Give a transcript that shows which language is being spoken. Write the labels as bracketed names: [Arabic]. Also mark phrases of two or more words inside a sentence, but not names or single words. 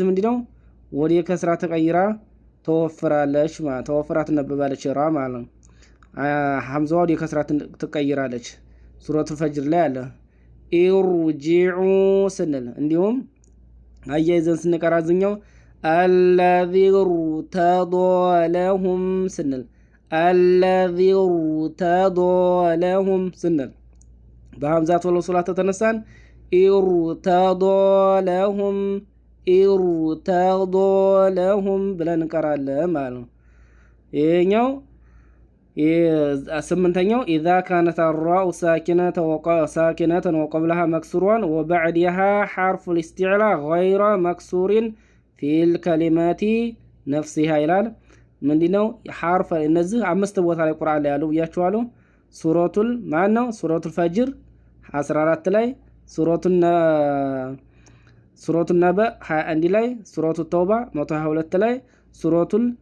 [Amharic] ምንድነው ወደ ከስራ ተቀይራ ተወፍራለች ማለት ተወፍራ ትነበባለች ራ ማለት ነው። ሐምዛው ወደ ከስራ ትቀይራለች። ሱረቱል ፈጅር ላይ አለ ኢርጂዑ ስንል እንዲሁም አያይዘን ስንቀራዝኛው [Arabic] الذي ارتضى لهم [Amharic] ስንል [Arabic] الذي ارتضى [Amharic] ስንል በሐምዛቱ ወለሶላት ተነሳን [Arabic] ارتضى لهم [Amharic] ብለን እንቀራለን ማለት ነው። ይሄኛው ስምንተኛው [Arabic] إذا كانت الراء ساكنة وقبلها مكسور وبعدها حرف الاستعلاء غير مكسور في الكلمات نفسها [Amharic] ይላል። ምንድነው حرف እነዚህ አምስት ቦታ ላይ ቁርአን ላይ ያሉ ብያችኋለሁ። ሱረቱል ማን ነው? ሱረቱል ፈጅር 14 ላይ፣ ሱረቱል ነበ 21 ላይ፣ ሱረቱል ተውባ 122 ላይ፣ ሱረቱል